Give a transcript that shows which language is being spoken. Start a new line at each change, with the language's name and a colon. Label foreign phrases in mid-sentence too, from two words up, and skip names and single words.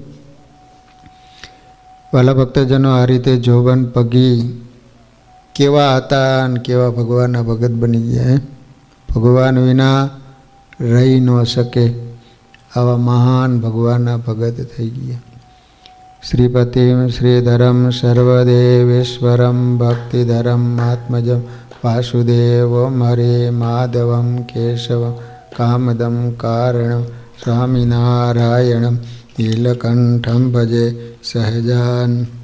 Gujarati: વાલા ભક્તજનો, આ રીતે જોબન પગી કેવા હતા અને કેવા ભગવાનના ભગત બની ગયા. ભગવાન વિના રહી ન શકે આવા મહાન ભગવાનના ભગત થઈ ગયા.
Sanskrit: श्रीपतिं श्रीधरं सर्वदेवेश्वरं भक्तिधरं आत्मजं वासुदेवं हरे माधवं केशवं कामदं कारणं स्वामिनारायणं नीलकण्ठं भजे सहजान्।